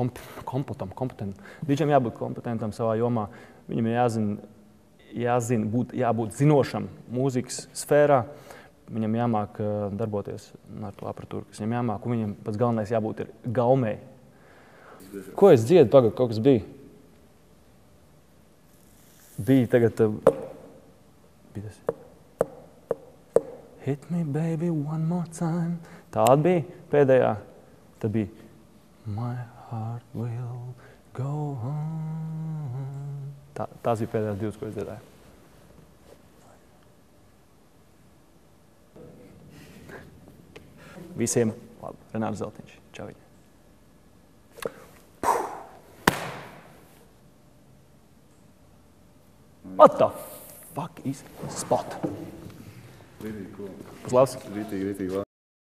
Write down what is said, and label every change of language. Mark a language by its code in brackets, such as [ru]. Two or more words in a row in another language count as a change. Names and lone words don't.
[lv] DJam jābūt kompetentam savā jomā. Viņam ir jābūt zinošam mūzikas sfērā. Viņam jāmāk darboties ar to aparatūru, kas viņam jāmāk, un viņam pats galvenais jābūt ir gaumē. Ko es dziedu? Pagad, kaut kas bija. Bija tagad... bija tas. [en] Hit me, baby, one more time. [lv] Tāda bija pēdējā. Tad bija My heart will go on. Tās bija pēdējās 2, ko es dziedāju. Visiem labi. Renārs Zeltiņš. Čau viņai. [en] What the fuck is spot? [lv] Rītīgi, ko? Uz labs. Rītīgi.